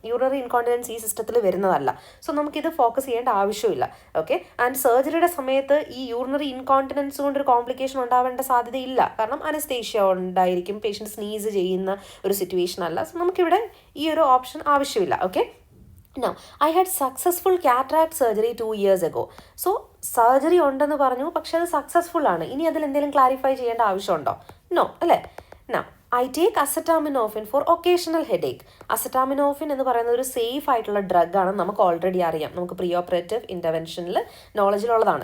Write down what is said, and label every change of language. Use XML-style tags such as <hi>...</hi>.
<ml>Urinary incontinence ഈ സിസ്റ്റത്തിൽ വരുന്നതല്ല. സോ നമുക്കിത് ഫോക്കസ് ചെയ്യേണ്ട ആവശ്യമില്ല. ഓക്കെ, ആൻഡ് സർജറിയുടെ സമയത്ത് ഈ യൂറിനറി ഇൻകോണ്ടിനൻസ് കൊണ്ടൊരു കോംപ്ലിക്കേഷൻ ഉണ്ടാവേണ്ട സാധ്യതയില്ല. കാരണം അനസ്തേഷ്യ ഉണ്ടായിരിക്കും, പേഷ്യൻ്റ് സ്നീസ് ചെയ്യുന്ന ഒരു സിറ്റുവേഷൻ അല്ല. സോ നമുക്കിവിടെ ഈ ഒരു ഓപ്ഷൻ ആവശ്യമില്ല.</ml> <en>Okay, Now, I had successful cataract surgery 2 years ago.</en> <ml>So, surgery ഉണ്ടെന്ന് പറഞ്ഞു, പക്ഷെ അത് സക്സസ്ഫുൾ ആണ്. ഇനി അതിൽ എന്തെങ്കിലും ക്ലാരിഫൈ ചെയ്യേണ്ട ആവശ്യമുണ്ടോ? നോ അല്ലേ.</ml> <en>Now, I take acetaminophen for occasional headache.</en> <ml>acetaminophen എന്ന് പറയുന്നത് ഒരു സേഫ് ആയിട്ടുള്ള ഡ്രഗ് ആണ്, നമുക്ക് ഓൾറെഡി അറിയാം, നമുക്ക് പ്രീ ഓപ്പറേറ്റീവ് ഇൻ്റർവെൻഷനിൽ നോളജിലുള്ളതാണ്.</ml>